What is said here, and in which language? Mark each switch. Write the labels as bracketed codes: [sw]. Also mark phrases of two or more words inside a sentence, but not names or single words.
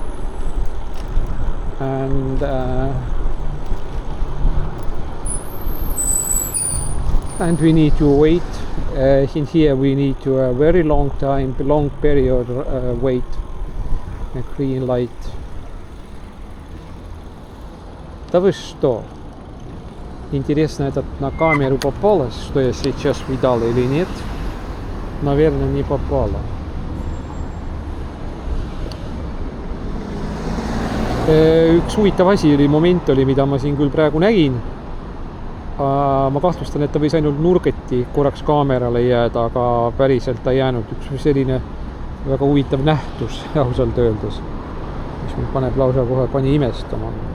[en] And we need to wait. In here we need to a very long period wait. A green light. [ru] Да вы что? Интересно, этот на камеру попалось, что я сейчас видал или нет? Наверное, не попало. [et] Üks huvitav asi oli, moment oli, mida ma siin küll praegu nägin. Ma kahtlustan, et ta võis ainult nurgeti korraks kaamerale jääda, aga päriselt ta jäänud üks selline väga huvitav nähtus ausalt öeldes, mis mind paneb lausa kohe pani imestama.